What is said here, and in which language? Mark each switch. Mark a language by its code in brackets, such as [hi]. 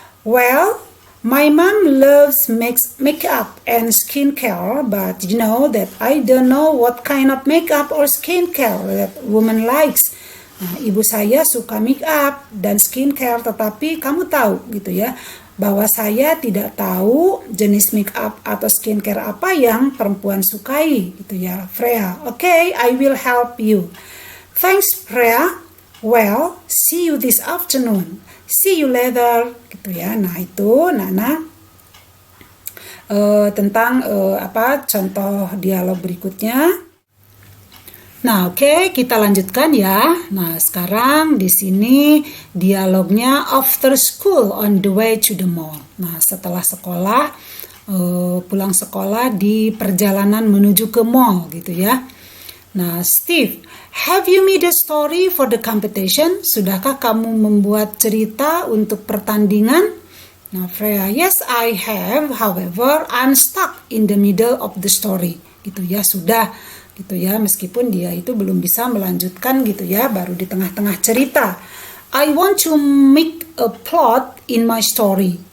[en] Well, my mom loves makeup and skincare, but you know that I don't know what kind of makeup or skincare that woman likes. [id] Nah, ibu saya suka makeup dan skincare, tetapi kamu tahu gitu ya, bahwa saya tidak tahu jenis make up atau skincare apa yang perempuan sukai gitu ya. [en] Freya, okay, I will help you. Thanks, Freya. Well, see you this afternoon. See you later [id] gitu ya. Nah, itu Nana tentang contoh dialog berikutnya. Nah, oke, kita lanjutkan ya. Nah, sekarang di sini dialognya [en] after school on the way to the mall. [id] Nah, setelah sekolah, pulang sekolah di perjalanan menuju ke mall gitu ya. [en] Nah, Steve, have you made a story for the competition? [id] Sudahkah kamu membuat cerita untuk pertandingan? [en] Nah, Freya, yes I have. However, I'm stuck in the middle of the story. [id] Gitu ya, sudah. Gitu ya, meskipun dia itu belum bisa melanjutkan gitu ya, baru di tengah-tengah cerita. [en] I want to make a plot in my story.